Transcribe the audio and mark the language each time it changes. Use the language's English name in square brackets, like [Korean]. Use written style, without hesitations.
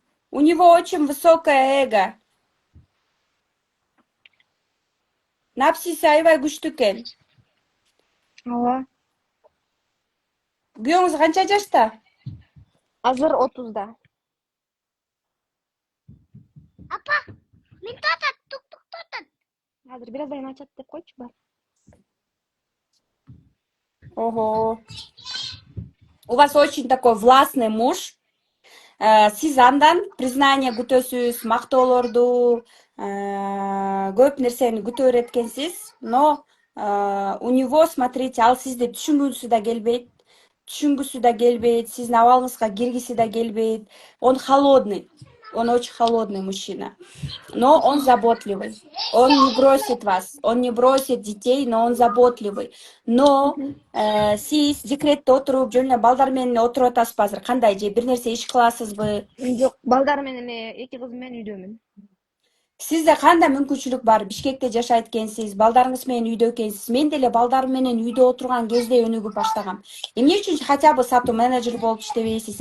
[Russian] У него очень высокое эго. [Kyrgyz] Напсиси аябай күчтүү экен. Ооба. Күйөөңүз канча жашта? Азыр 30-да. Апа, мен татат, тук-тук татат. Азыр бир аздан ачат деп койчу бар. Ого. [Russian] У вас очень такой властный муж. [Kyrgyz] Сиз андан признание күтөсүз, мактоолорду, көп нерсени күтө берет экенсиз. [Russian] Но у него, смотрите, [Kyrgyz] ал сизди түшүнгүсү да келбейт. Сиздин абалыңызга киргиси да келбейт. [Russian] Он холодный. Он очень холодный мужчина. Но он заботливый. Он не бросит вас. Он не бросит детей, но он заботливый. [Kyrgyz] Но сиз декретте отуруп, жөн эле балдар менен отуруп атасызбы азыр? Кандай же бир нерсе иш кыласызбы? Жок, балдар менен эме 2 кызым менен үйдөмүн. Сизде кандай мүмкүнчүлүк бар? Бишкекте жашайт экенсиз, балдарыңыз менен үйдө экенсиз. Мен деле балдарым менен үйдө отурган кезде өнүгүп баштагам. Эмне үчүн [Russian] хотя бы [Kyrgyz] сатуу менеджер болуп иштебейсиз?